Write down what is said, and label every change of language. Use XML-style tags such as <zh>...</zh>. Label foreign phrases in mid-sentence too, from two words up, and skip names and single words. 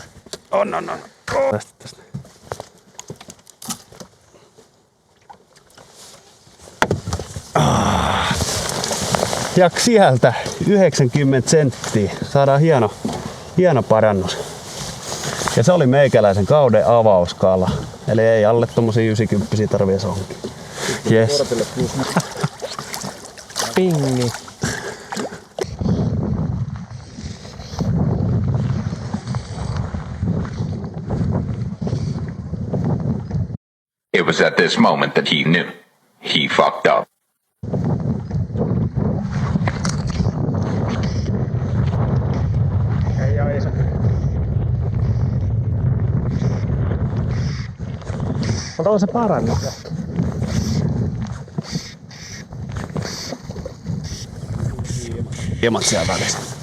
<fi>On. Tästä. Ja sieltä 90 senttiä. Saadaan hieno parannus. Ja se oli meikäläisen kauden avauskala. Eli ei alle tommosia 90 tarvii sonkia.</fi> <en>Yes.</en> <fi>Pingi.</fi> <en>It was at this moment that he knew. He fucked up.</en> <fi>Ei oo iso. Mutta on se parannus. Hieman siellä välissä.</fi>